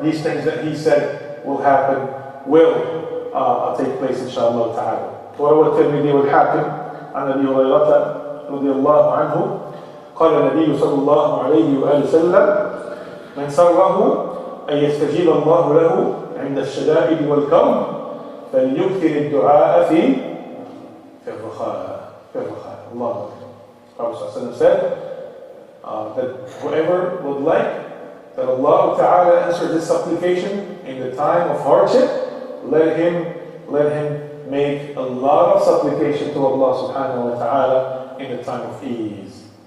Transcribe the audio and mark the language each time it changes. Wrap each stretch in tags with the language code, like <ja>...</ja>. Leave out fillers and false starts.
<en>These things that he said will happen, will take place inshallah ta'ala.</en> <ar>وروى الترمذي والحاكم عن أبي هريرة رضي الله عنه قال النبي صلى الله عليه وآله وسلم من سره أن يستجيب الله له عند الشدائد والكرب فليكثر الدعاء في الرخاء. Allah.</ar> <en>Prophet said that whoever would like that Allah Ta'ala answer this supplication in the time of hardship, let him make a lot of supplication to Allah subhanahu wa ta'ala in the time of ease.</en>